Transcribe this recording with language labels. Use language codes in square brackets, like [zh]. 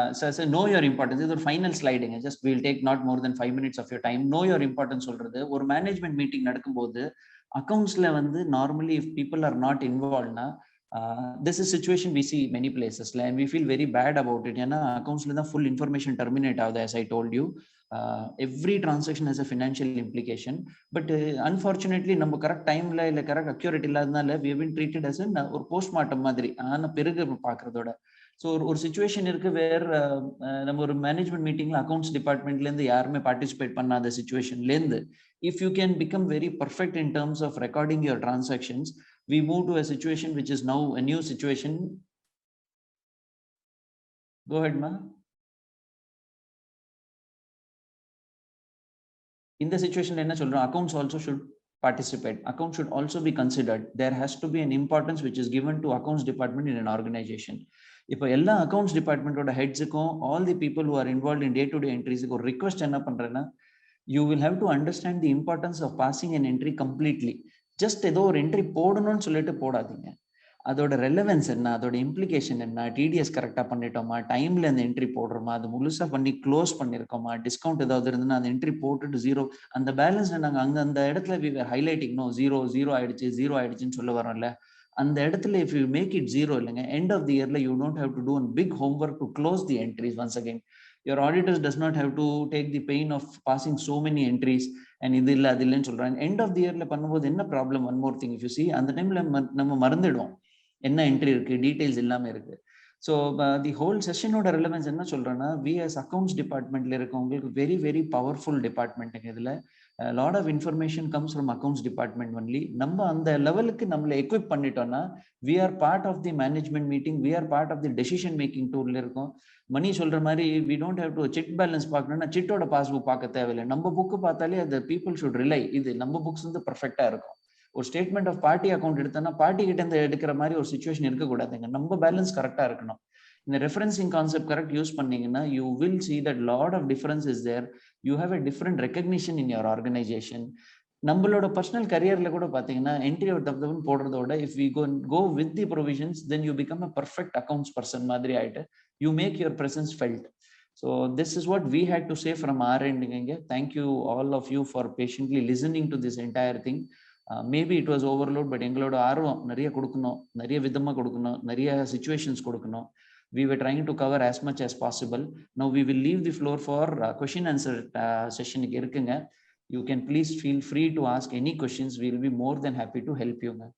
[en] Sir, know your importance. [ta] இது ஒரு final ஸ்லைடுங்க. [en] just we'll take not more than 5 minutes of your time. know your importance [ta] சொல்றது ஒரு management meeting நடக்கும்போது அக்கவுண்ட்ஸ்ல வந்து normally [en] if people are not involved na this is situation we see many places and we feel very bad about it. [ta] ஏன்னா அக்கவுண்ட்ஸ்ல தான் [en] full information terminate [ta] ஆகுது. [en] as I told you, every transaction has a financial implication, but unfortunately [ta] நம்ம correct டைம்ல இல்ல correct accurate இல்லாதனால [en] we have been treated as [ta] ஒரு postmortem மாதிரி. ஆனா பிறகு பாக்குறதோட ஸோ ஒரு சுச்சுவேஷன் இருக்கு வேர் நம்ம ஒரு மேனேஜ்மெண்ட் மீட்டிங்ல அக்கௌண்ட்ஸ் டிபார்ட்மெண்ட்ல இருந்து யாருமே பார்ட்டிசிபேட் பண்ணாத சுச்சுவேஷன்ல இருந்து [en] if you can become very perfect in terms of recording your transactions, we move to a situation which is now a new situation. Go ahead, ma. In the situation enna solra, accounts also should participate. Accounts should also be considered. There has to be an importance which is given to accounts department in an organization. [ta] இப்போ எல்லா accounts டிபார்ட்மெண்டோட ஹெட்ஸுக்கும் [en] all the people who are involved in day-to-day entries [ta] ஒரு request என்ன பண்றேன்னா, [en] you will have to understand the importance of passing an entry completely. [ta] just ஏதோ ஒரு entry போடணும்னு சொல்லிட்டு போடாதீங்க. அதோட ரெலவென்ஸ் என்ன, அதோட இம்ப்ளிகேஷன் என்ன, டிடிஎஸ் கரெக்டா பண்ணிட்டோமா, டைம்ல அந்த என்ட்ரி போடுறோமா, அது முழுசா பண்ணி க்ளோஸ் பண்ணிருக்கோமா, டிஸ்கவுண்ட் ஏதாவது இருந்ததுன்னா அந்த என்ட்ரி போட்டுட்டு ஜீரோ அந்த பேலன்ஸ் நாங்க அங்க அந்த இடத்துல [en] we were highlighting no [ta] zero ஆயிடுச்சுன்னு சொல்ல வரோம்ல. அந்த இடத்துல [en] if you make it zero இல்லைங்க, end of the yearல you don't have to do a big homework to close the entries once again. your auditors does not have to take the pain of passing so many entries and [ta] இது இல்ல அது இல்லன்னு சொல்றாங்க. end of the yearல பண்ணும்போது என்ன problem, [en] one more thing, if you see [ta] அந்த டைம்ல நம்ம மறந்துடுவோம் என்ன என்ட்ரி இருக்கு, டீடைல்ஸ் எல்லாமே இருக்கு. ஸோ தி ஹோல் செஷனோட ரெலவன்ஸ் என்ன சொல்றேன்னா, வி as அக்கௌண்ட்ஸ் டிபார்ட்மெண்ட்ல இருக்கவங்களுக்கு வெரி வெரி பவர்ஃபுல் டிபார்ட்மெண்ட்டுங்க. [en] இதுல lot of information comes from accounts department only. [ta] நம்ம அந்த லெவலுக்கு நம்மளை எக்விப் பண்ணிட்டோம்னா we are part of the management meeting, we are part of the decision making டூல்ல இருக்கும். மணி சொல்ற மாதிரி we don't have to sit balance பார்க்கணும்னா சிட்டோட பாஸ்புக் பார்க்க தேவையில்லை. நம்ம புக்கு பார்த்தாலே அந்த பீப்புள் ஷுட் ரிலை, இது நம்ம புக்ஸ் வந்து பர்ஃபெக்டா இருக்கும். ஒரு ஸ்டேட்மெண்ட் ஆஃப் பார்ட்டி அக்கௌண்ட் எடுத்தோம்னா பார்ட்டி கிட்ட இருந்து எடுக்கிற மாதிரி ஒரு சுச்சுவேஷன் இருக்கக்கூடாதுங்க. நம்ம பேலன்ஸ் கரெக்டா இருக்கணும். இந்த ரெஃபரன்சிங் கான்செப்ட் கரெக்ட் யூஸ் பண்ணீங்கன்னா [en] You will see that lot of difference is there. You have a different recognition in your organization. [ta] நம்மளோட பர்சனல் கரியர்ல கூட பாத்தீங்கன்னா entry out of Dhawan போடுறதோட [en] if we go with the provisions then you become a perfect accounts person [ta] மாதிரி ஆயிட்டு [en] you make your presence felt. So this is what we had to say from our end. Thank you all of you for patiently listening to this entire thing. Maybe it was overload, but [ta] எங்களோட ஆர்வம் நிறைய கொடுக்கணும், நிறைய விதமா கொடுக்கணும், நிறைய situations கொடுக்கணும். [en] We were trying to cover as much as possible. Now we will leave the floor for question answer session இருக்குங்க. You can please feel free to ask any questions. We will be more than happy to help you.